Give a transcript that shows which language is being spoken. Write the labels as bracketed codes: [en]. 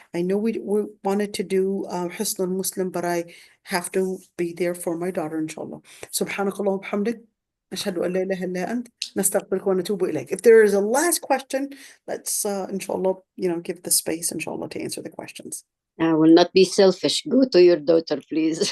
[en] I know we wanted to do Hisn al-Muslim, but I have to be there for my daughter, inshallah. [ar] Subhanakallah wa bihamdik. أشهد أن لا إله إلا أنت نستغفرك ونتوب إليك. [en] If there is a last question, let's inshallah, give the space, inshallah, to answer the questions. I will not be selfish. Go to your daughter, please.